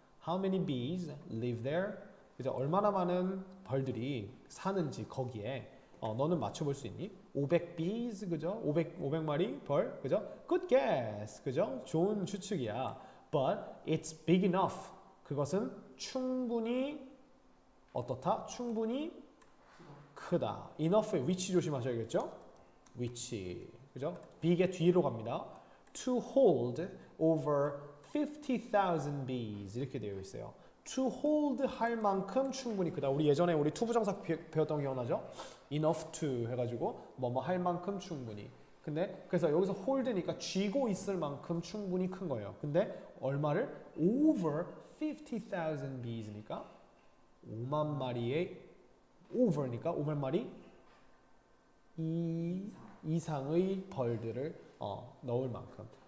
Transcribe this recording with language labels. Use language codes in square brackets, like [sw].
[en] How many bees live there? [ko] 그죠? 얼마나 많은 벌들이 사는지 거기에 너는 맞춰볼 수 있니? [en] 500 bees, [ko] 그죠? 500마리 벌, 그죠? [en] Good guess, 그죠? [ko] 좋은 추측이야. [en] But it's big enough. [ko] 그것은 충분히 어떻다? 충분히 크다. enough의 위치 조심하셔야겠죠? 위치, 그죠? big의 뒤로 갑니다. [en] To hold over 50,000 bees [ko] 이렇게 되어 있어요. [en] To hold [ko] 할 만큼 충분히 크다. 우리 예전에 우리 투부정사 배웠던 거 기억나죠? enough to 해가지고 뭐뭐 할 만큼 충분히. 근데 그래서 여기서 hold니까 쥐고 있을 만큼 충분히 큰 거예요. 근데 얼마를? [en] over 50,000 bees [ko] 니까 5만 마리의 over니까 5만 마리 이상의 벌들을 넣을 만큼.